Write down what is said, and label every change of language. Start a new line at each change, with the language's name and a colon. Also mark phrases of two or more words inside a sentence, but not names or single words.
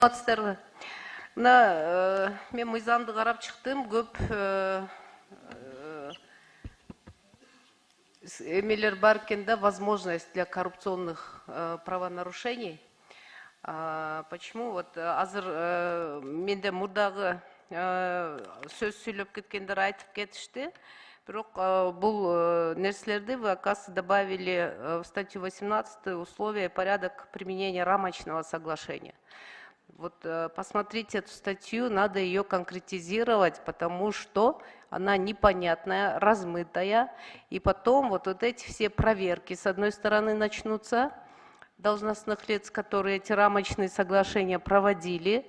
Kyrgyz: Мен мыйзамды карап чыктым, көп эмелер бар экен да,
Russian: возможность для коррупционных правонарушений. Почему?
Kyrgyz: Вот азыр менде мурдагы сөз сүйлөп кеткендер айтып кетишти. Бирок бул нерселерди
Russian: вы, оказывается, добавили в статью 18 условия и порядок применения рамочного соглашения. Вот посмотрите эту статью, надо ее конкретизировать, потому что она непонятная, размытая. И потом вот эти все проверки, с одной стороны, начнутся должностных лиц, которые эти рамочные соглашения проводили.